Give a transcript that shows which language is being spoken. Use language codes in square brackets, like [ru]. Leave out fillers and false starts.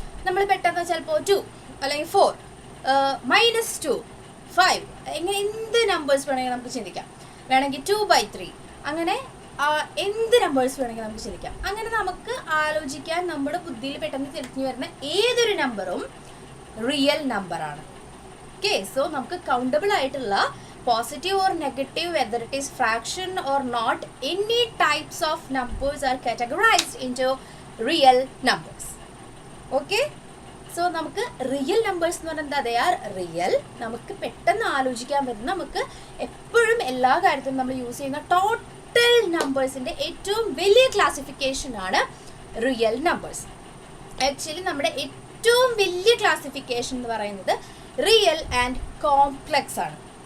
[ml] നമ്മൾ പെട്ടെന്ന് ചിലപ്പോൾ 2 അല്ലെങ്കിൽ 4 -2 5 ഇങ്ങനെ എന്ത് നമ്പേഴ്സ് വേണമെങ്കിൽ നമുക്ക് ചിന്തിക്കാം. വേണമെങ്കിൽ 2/3 അങ്ങനെ എന്ത് നമ്പേഴ്സ് വേണമെങ്കിൽ നമുക്ക് ചിന്തിക്കാം. അങ്ങനെ നമുക്ക് ആലോചിക്കാൻ നമ്മുടെ ബുദ്ധിയിൽ പെട്ടെന്ന് തിരിഞ്ഞു വരുന്ന ഏതൊരു നമ്പറും റിയൽ നമ്പറാണ്. [en] okay, so [ml] നമുക്ക് കൗണ്ടബിൾ ആയിട്ടുള്ള [en] positive or negative, whether it is fraction or not, any types of numbers are categorized into real numbers. [ml] Okay, so നമുക്ക് റിയൽ നമ്പേഴ്സ് എന്ന് പറഞ്ഞാൽ [en] they are real. [ml] നമുക്ക് പെട്ടെന്ന് ആലോചിക്കാൻ പറ്റുന്ന, നമുക്ക് എപ്പോഴും എല്ലാ കാര്യത്തിലും നമ്മൾ യൂസ് ചെയ്യുന്ന ടോട്ടൽ നമ്പേഴ്സിന്റെ ഏറ്റവും വലിയ ക്ലാസിഫിക്കേഷൻ ആണ് റിയൽ നമ്പേഴ്സ്. ആക്ച്വലി നമ്മുടെ ഏറ്റവും വലിയ ക്ലാസിഫിക്കേഷൻ എന്ന് പറയുന്നത് റിയൽ ആൻഡ് കോംപ്ലക്സ് ആണ്.